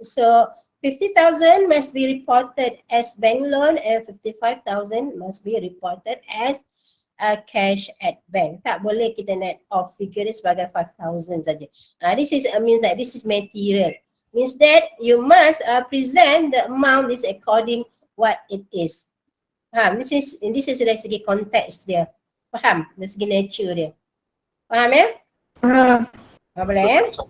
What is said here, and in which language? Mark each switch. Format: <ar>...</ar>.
<en>So 50,000 must be reported as bank loan and 55,000 must be reported as cash at bank.</en> <ms>Tak boleh kita net off figure sebagai 5,000 saja.</ms> <en>This is means that this is material. Means that you must present the amount is according what it is. This is</en> <ms>dari segi konteks dia. Faham? Dari segi nature dia. Faham ya? Boleh ya?</ms>